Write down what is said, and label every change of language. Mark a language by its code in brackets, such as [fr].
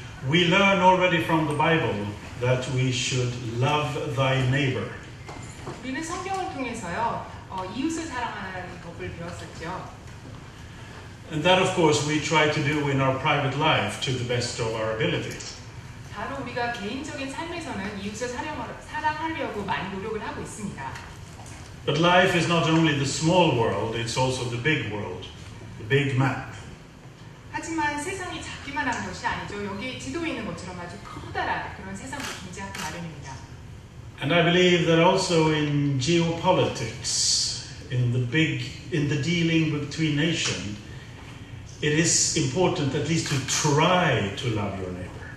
[en] We learn already from the Bible that we should love thy neighbor. [ko] 우리는 성경을 통해서요, 이웃을 사랑하는 법을 배웠었죠. [en] And that, of course, we try to do in our private life to the best of our ability. [ko] 바로 우리가 개인적인 삶에서는 이웃을 사랑하려고 많이 노력을 하고 있습니다. [en] But life is not only the small world, it's also the big world, the big map. [ko] 하지만 세상이 작기만 한 것이 아니죠. 여기 지도에 있는 것처럼 아주 커다란 그런 세상도 존재하기 마련입니다. [en] And I believe that also in geopolitics, in the dealing between nations, it is important at least to try to love your neighbor.